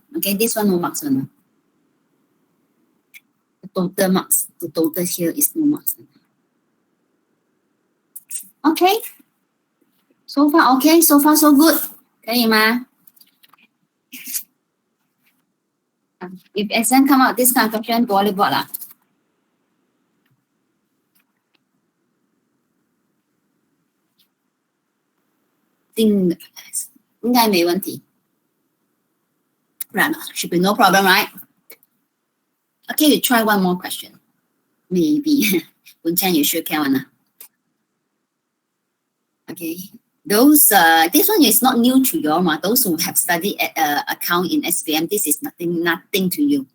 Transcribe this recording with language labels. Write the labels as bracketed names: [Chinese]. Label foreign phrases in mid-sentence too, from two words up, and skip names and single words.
[English] Okay, this one no marks one. The total marks, the total here is no marks. Okay. So far okay, so far so good. [Chinese] 可以吗? [English] If exam come out this kind of question, [Malay] boleh buat lah. [Chinese] 应该没问题. [English] Right, should be no problem, right? Okay, you try one more question. Maybe. Bunchen, you sure can one. Okay. Those this one is not new to you, those who have studied account in SPM, this is nothing to you.